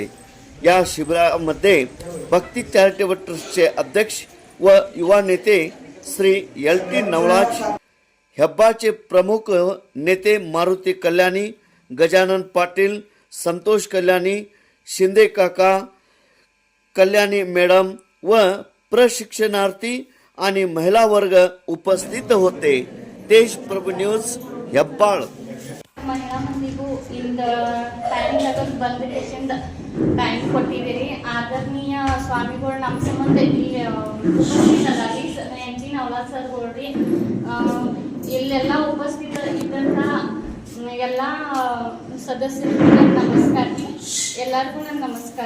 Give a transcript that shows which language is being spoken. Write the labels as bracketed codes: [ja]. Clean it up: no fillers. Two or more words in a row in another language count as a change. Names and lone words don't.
[mr] या शिबिरामध्ये भक्ती चॅरिटेबल ट्रस्टचे अध्यक्ष व युवा नेते श्री LT नवलाज, हेब्बाळचे प्रमुख नेते मारुती कल्याणी, गजानन पाटील, संतोष कल्याणी, शिंदे काका, कल्याणी मॅडम व प्रशिक्षणार्थी आणि महिला वर्ग उपस्थित होते। देश प्रभु न्यूज हेब्बाळ। [kn] ಮಹಿಳಾ ಮಂದಿಗೂ ಇಂದ ಟೈಮ್ ತಗೊಂಡು ಬಂದ ಟೈಮ್ ಕೊಟ್ಟಿದ್ದೀರಿ। ಆದರಣೀಯ ಸ್ವಾಮಿಗಳು ನಮ್ಮ ಸಂಬಂಧ ಇಲ್ಲಿ ಉಪಸ್ಥಿತರಾಗಿ LT ನವಲಾಜ್ ಸರ್ ಗೋಳ್ರಿ ಇಲ್ಲೆಲ್ಲ ಉಪಸ್ಥಿತ ಇದ್ದಂಥ ಎಲ್ಲ ಸದಸ್ಯರಿಗೂ ನಮಸ್ಕಾರ ರೀ, ಎಲ್ಲರಿಗೂ ನನ್ನ ನಮಸ್ಕಾರ।